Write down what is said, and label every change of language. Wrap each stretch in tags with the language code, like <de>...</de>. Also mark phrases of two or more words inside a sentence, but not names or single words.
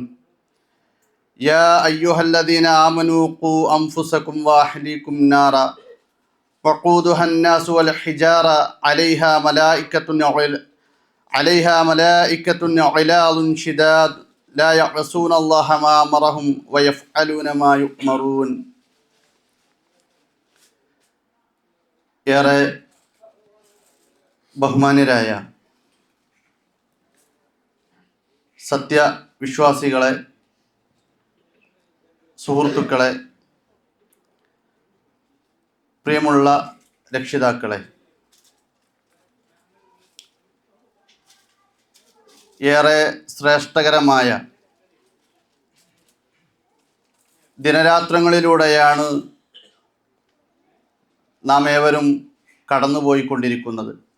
<ar>يا أيها الذين آمنوا قوا أنفسكم وأهليكم نارا وقودها الناس والحجارة عليها ملائكة غلاظ شداد لا يعصون الله ما أمرهم ويفعلون ما يؤمرون.</ar> <ml>ഏറെ ബഹുമാന്യരായ സത്യവിശ്വാസികളെ, സുഹൃത്തുക്കളെ, പ്രിയമുള്ള രക്ഷിതാക്കളെ, ഏറെ ശ്രേഷ്ഠകരമായ ദിനരാത്രങ്ങളിലൂടെയാണ് നാം ഏവരും കടന്നുപോയിക്കൊണ്ടിരിക്കുന്നത്.</ml>